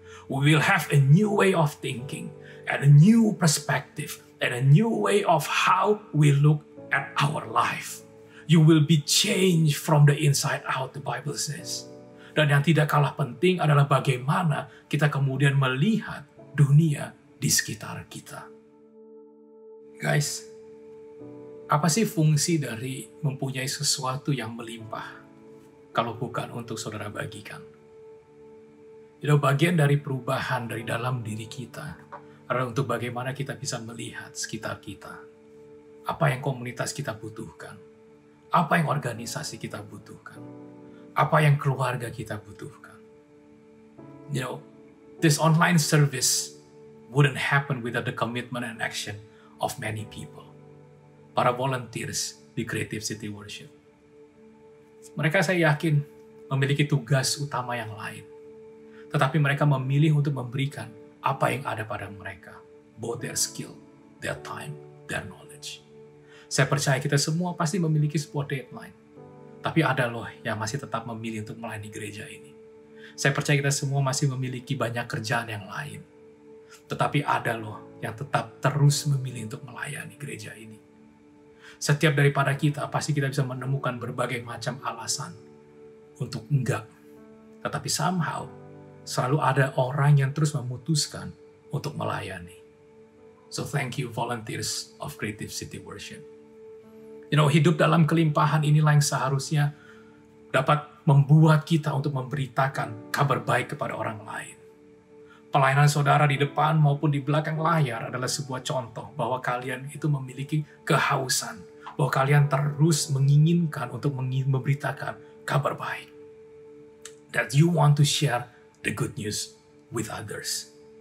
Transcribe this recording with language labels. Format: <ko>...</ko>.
<en>We will have a new way of thinking, and a new perspective, and a new way of how we look at our life. You will be changed from the inside out, the Bible says.</en> <id>Dan yang tidak kalah penting adalah bagaimana kita kemudian melihat dunia di sekitar kita. Guys, apa sih fungsi dari mempunyai sesuatu yang melimpah kalau bukan untuk saudara bagikan? Bagian dari perubahan dari dalam diri kita adalah untuk bagaimana kita bisa melihat sekitar kita. Apa yang komunitas kita butuhkan. Apa yang organisasi kita butuhkan. Apa yang keluarga kita butuhkan.</id> <en>This online service wouldn't happen without the commitment and action of many people.</en> <id>Para volunteers di Creative City Worship. Mereka saya yakin memiliki tugas utama yang lain. Tetapi mereka memilih untuk memberikan apa yang ada pada mereka.</id> <en>Both their skill, their time, their knowledge.</en> <id>Saya percaya kita semua pasti memiliki sebuah deadline. Tapi ada loh yang masih tetap memilih untuk melayani gereja ini. Saya percaya kita semua masih memiliki banyak kerjaan yang lain. Tetapi ada loh yang tetap terus memilih untuk melayani gereja ini. Setiap daripada kita pasti kita bisa menemukan berbagai macam alasan untuk enggak. Tetapi somehow selalu ada orang yang terus memutuskan untuk melayani.</id> <en>So thank you volunteers of Creative City Worship.</en> <id>Hidup dalam kelimpahan inilah yang seharusnya dapat membuat kita untuk memberitakan kabar baik kepada orang lain. Pelayanan saudara di depan maupun di belakang layar adalah sebuah contoh bahwa kalian itu memiliki kehausan, bahwa kalian terus menginginkan untuk memberitakan kabar baik.</id> <en>That you want to share the good news with others.</en>